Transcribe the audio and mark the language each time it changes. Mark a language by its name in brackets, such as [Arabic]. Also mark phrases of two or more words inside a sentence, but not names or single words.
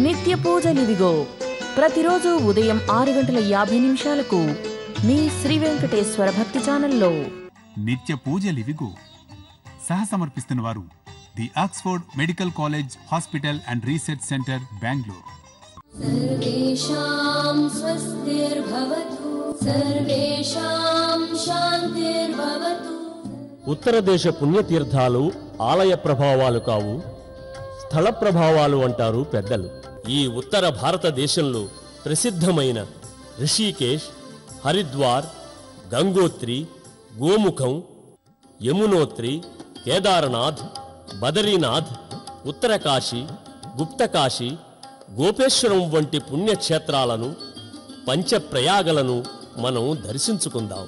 [Telugu] నిత్య పూజలివిగో ప్రతిరోజు ఉదయం 6:50 మీ శ్రీ వెంకటేశ్వర భక్తి ఛానల్లో. నిత్య పూజలివిగో సహసమర్పిస్తున్న వారు ది ఆక్స్ఫోర్డ్ మెడికల్ కాలేజ్ హాస్పిటల్ అండ్ రీసెర్చ్ సెంటర్, బెంగళూరు. [Sanskrit] सर्वेषां स्वस्तिर्भवतु, सर्वेषां शान्तिर्भवतु. [Telugu] ఉత్తర దేశ పుణ్యతీర్థాలు ఆలయ ప్రభావాలు కావు, స్థల ప్రభావాలు అంటారు పెద్దలు. ఈ ఉత్తర భారతదేశంలో ప్రసిద్ధమైన రిషికేశ్, హరిద్వార్, గంగోత్రి, గోముఖం, యమునోత్రి, కేదారనాథ్, బదరీనాథ్, ఉత్తరకాశీ, గుప్తకాశీ, గోపేశ్వరం వంటి పుణ్యక్షేత్రాలను, పంచప్రయాగలను మనం దర్శించుకుందాం.